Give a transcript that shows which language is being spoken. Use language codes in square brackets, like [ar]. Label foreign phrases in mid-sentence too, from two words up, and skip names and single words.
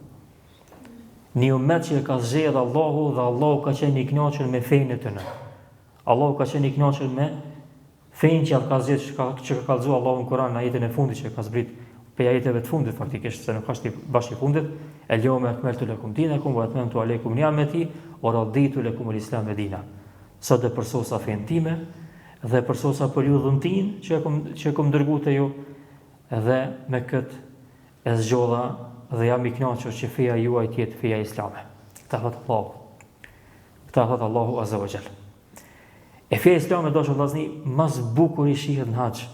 [sq] Një umet që e ka zgjedhur Allahu dhe Allahu ka qenë i kënaqur me fenë e tyre. Allahu ka qenë i kënaqur me fenë që ka zgjedhur, që ka kallëzuar Allahu në Kur'an në ajetin e fundit që ka zbrit, për ajeteve të fundit faktikisht, se nuk është bashkë i fundit, [ar] اليوم أكملت لكم دينكم وأتممت عليكم نعمتي ورضيت لكم الإسلام دينا. [sq] Sot e përsosa fenë time dhe përsosa periudhën tim që kom dërguar te ju, dhe me këtë e zgjodha dhe jam i kënaqur që feja juaj të jetë feja islame. Këtë thot Allahu. Këtë thot [ar] الله عز وجل. [sq] E feja islame do të vllazni më së bukur i shihet në haxh.